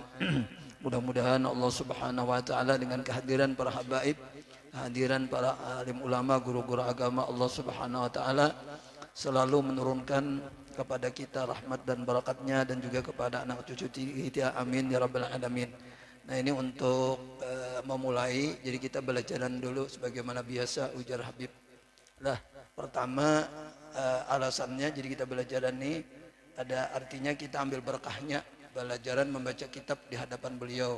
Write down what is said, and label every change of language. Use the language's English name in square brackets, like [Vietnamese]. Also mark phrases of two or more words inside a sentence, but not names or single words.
[Indonesian] Mudah-mudahan Allah [Arabic] سبحانه وتعالى [Indonesian] dengan kehadiran para habaib, kehadiran para alim ulama, guru-guru agama, Allah [Arabic] سبحانه وتعالى [Indonesian] selalu menurunkan kepada kita rahmat dan barakatnya, dan juga kepada anak cucu kita, [Arabic] آمين يا رب العالمين. [Banjar] Nah, ini untuk memulai, jadi kita belajaran dulu sebagaimana biasa, ujar Habib lah. Pertama, alasannya jadi kita belajaran ini ada artinya kita ambil berkahnya belajaran membaca kitab di hadapan beliau.